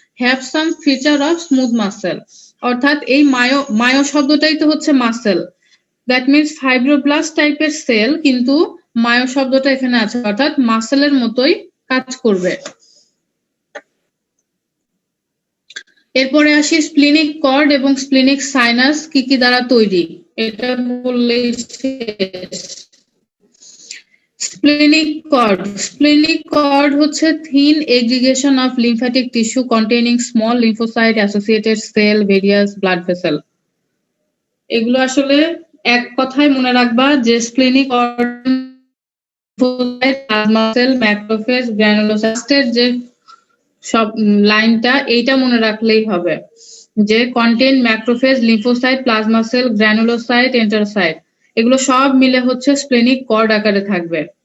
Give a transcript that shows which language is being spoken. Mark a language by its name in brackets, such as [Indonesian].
[English] Have some feature of smooth muscle. [Bangla] অর্থাৎ এই mayo শব্দটাই তো হচ্ছে মাসেল, [English] that means [Bangla] ফাইব্রোব্লাস্ট টাইপের সেল, কিন্তু মায়ো শব্দটা এখানে আছে, অর্থাৎ মাসেলের মতোই কাজ করবে। এরপরে আসি স্প্লিনিক কর্ড এবং স্প্লিনিক সাইনাস কি কি দ্বারা তৈরি, এটা বললেই শেষ। [English] Splenic cord [Bangla] হচ্ছে [English] thin aggregation of lymphatic tissue containing small lymphocyte associated cell, various blood vessel. [Bangla] এগুলো আসলে এক কথায় মনে রাখবা যে splenic cord, plasma sell, macrophage, গ্রানুলোসাইটের যে সব লাইনটা এইটা মনে রাখলেই হবে, যে contain macrophage, lymphocyte, plasma sell, granulocyte, এন্টারোসাইট, এগুলো সব মিলে হচ্ছে স্প্লেনিক কর্ড আকারে থাকবে।